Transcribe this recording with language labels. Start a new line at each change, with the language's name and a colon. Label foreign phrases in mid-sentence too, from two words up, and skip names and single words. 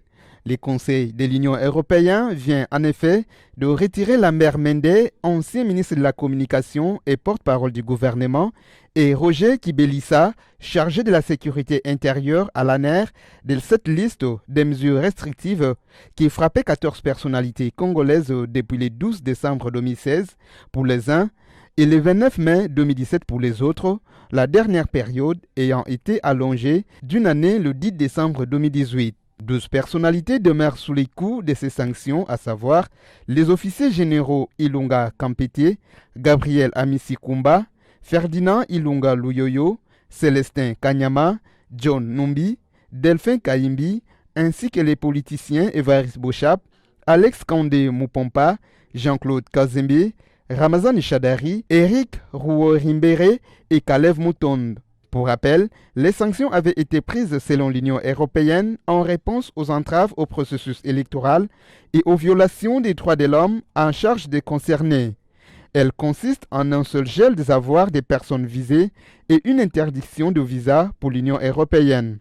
French: Le Conseil de l'Union européenne vient en effet de retirer Lambert Mende, ancien ministre de la Communication et porte-parole du gouvernement, et Roger Kibelissa, chargé de la sécurité intérieure à l'ANER, de cette liste des mesures restrictives qui frappaient 14 personnalités congolaises depuis le 12 décembre 2016 pour les uns et le 29 mai 2017 pour les autres, la dernière période ayant été allongée d'une année le 10 décembre 2018. 12 personnalités demeurent sous les coups de ces sanctions, à savoir les officiers généraux Ilunga Kampete, Gabriel Amisi Kumba, Ferdinand Ilunga Luyoyo, Célestin Kanyama, John Numbi, Delphin Kaimbi, ainsi que les politiciens Évariste Bochap, Alex Kandé Mupompa, Jean-Claude Kazembe, Ramazan Chadari, Eric Rouorimbere et Kalev Moutonde. Pour rappel, les sanctions avaient été prises selon l'Union européenne en réponse aux entraves au processus électoral et aux violations des droits de l'homme en charge des concernés. Elles consistent en un seul gel des avoirs des personnes visées et une interdiction de visa pour l'Union européenne.